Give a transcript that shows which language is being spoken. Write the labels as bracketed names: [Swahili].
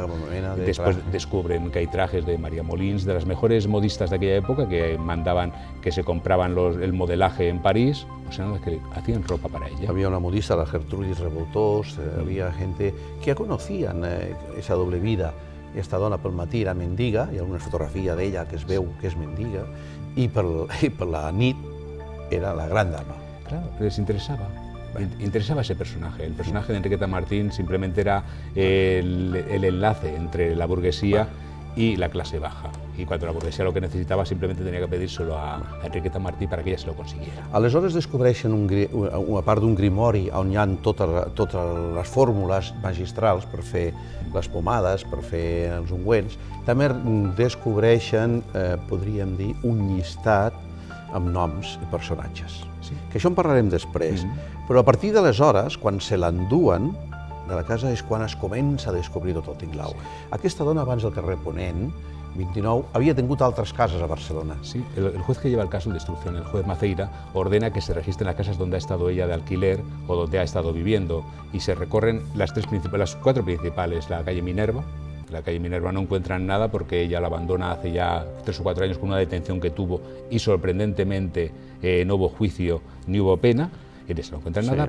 [Catalan] mena de [Spanish] Después trajes. descubren que hay trajes de María Molins, de las mejores modistas de aquella época, que mandaban, que se compraban el modelaje en París, pues eran las que hacían ropa para ella. Había una modista, la Gertrudis Revoltós, había gente que conocien esa doble vida. [Catalan] Esta dona pel matí era mendiga, hi ha una fotografia d'ella que es veu que és mendiga, i per la nit era la gran dama. [Spanish] Claro, les interesaba. Interesaba ese personaje. El personaje de Enriqueta Martín simplemente era el enlace entre la burguesía y la clase baja. y cuando la burguesía lo que necesitava simplemente tenia que pedírselo a Enriqueta Martí para que ella se lo consiguiera. [Catalan] Aleshores descobreixen una part d'un grimori on hi ha totes les fórmules magistrals per fer les pomades, per fer els ungüents. També descobreixen, podríem dir, un llistat amb noms i personatges. Que això en parlarem després. Però a partir d'aleshores, quan se l'enduen de la casa, és quan es comença a descobrir tot el tinglao. Aquesta dona, abans del carrer Ponent, 29, había tingut altres cases a Barcelona. [Spanish] Sí, el juez que lleva el caso de instrucción, el juez Maceira, ordena que se registren las casas donde ha estado ella de alquiler o donde ha estado viviendo y se recorren las cuatro principales, la calle Minerva. La calle Minerva no encuentran nada porque ella la abandona hace ya 3 o 4 años con una detención que tuvo y sorprendentemente no hubo juicio ni hubo pena, y no encuentran nada.